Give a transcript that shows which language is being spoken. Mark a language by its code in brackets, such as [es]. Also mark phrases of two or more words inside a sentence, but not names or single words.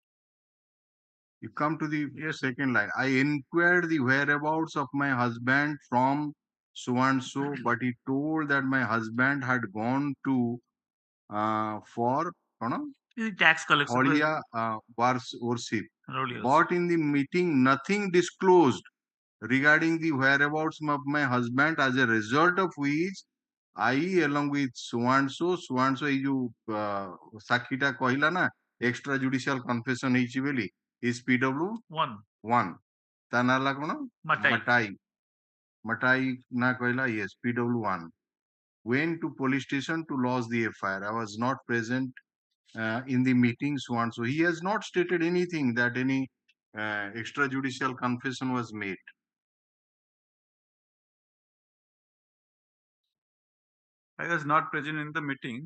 [en] You come to the second line. I inquired the whereabouts of my husband from so and so, but he told that my husband had gone to for Tax collection. Holia worship. Raulia But in the meeting, nothing disclosed regarding the whereabouts of my husband, as a result of which I, along with so and so, এই जो [or] ସାକ୍ଷୀଟା କହିଲା ନା [en] extra judicial confession [or] ହେଇଛି ବୋଲି, [en] is PW 1 [or] ତା ନାଁ ହେଲା କଣ? Matai ନା କହିଲା, [en] yes, PW 1 went to police station to lodge the FIR. I was not present in the meeting, so and so. He has not stated anything that any extrajudicial confession was made. I was not present in the meeting.